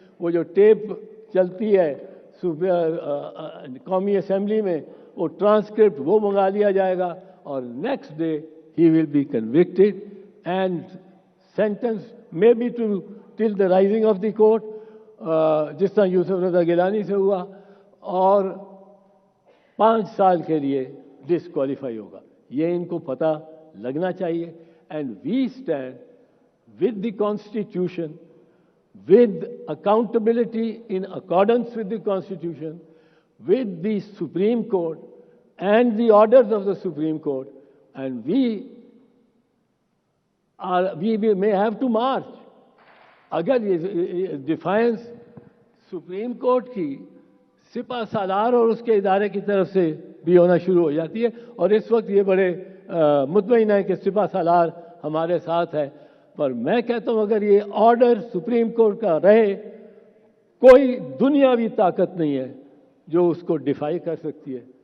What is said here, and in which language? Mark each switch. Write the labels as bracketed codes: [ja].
[hi] वो जो टेप चलती है कौमी असेंबली में, वो ट्रांसक्रिप्ट वो मंगा लिया जाएगा और [en] next day ही will be convicted and sentence may be to till the rising of the court, [hi] जिस तरह यूसुफ रजा गिलानी से हुआ, और 5 साल के लिए डिस्क्वालीफाई होगा। ये इनको पता लगना चाहिए। [en] And we stand with the Constitution, with accountability in accordance with the Constitution, with the Supreme Court and the orders of the Supreme Court, and we may have to march. [hi] अगर ये defines supreme court की सिपा सालार और उसके इदारे की तरफ से भी होना शुरू हो जाती है, और इस वक्त ये बड़े मुतमईन है कि सिपा सालार हमारे साथ है, पर मैं कहता हूं अगर ये ऑर्डर सुप्रीम कोर्ट का रहे, कोई दुनियावी ताकत नहीं है जो उसको डिफाई कर सकती है।